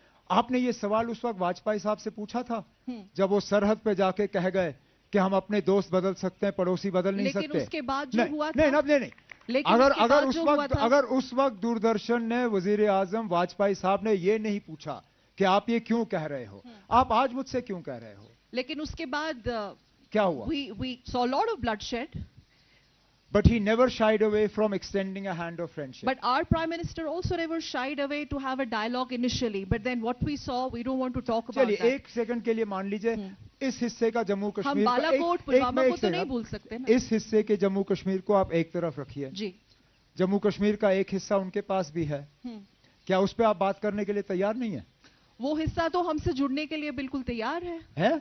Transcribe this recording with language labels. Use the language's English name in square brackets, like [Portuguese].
[Hindi] आपने ये सवाल उस वक्त वाजपेयी साहब से पूछा था जब वो सरहद पे जाके कह गए कि हम अपने दोस्त बदल सकते हैं, पड़ोसी बदल नहीं सकते। लेकिन उसके बाद जो हुआ था, नहीं, अगर उस वक्त दूरदर्शन ने, वजीर आजम वाजपेयी साहब ने ये नहीं पूछा कि आप ये क्यों कह रहे हो, आप आज मुझसे क्यों कह रहे हो, लेकिन उसके बाद क्या हुआ? [English] We saw a lot of bloodshed. But he never shied away from extending a hand of friendship. But our Prime Minister also never shied away to have a dialogue initially. But then what we saw, we don't want to talk about that. [Hindi] चलिए, एक second के लिए मान लीजिए इस हिस्से का जम्मू हम कश्मीर बालाकोट पुलवामा को तो नहीं भूल सकते ना। इस हिस्से के जम्मू कश्मीर को आप एक तरफ रखिए जी। जम्मू कश्मीर का एक हिस्सा उनके पास भी है, क्या उस पर आप बात करने के लिए तैयार नहीं है? वो हिस्सा तो हमसे जुड़ने के लिए बिल्कुल तैयार है?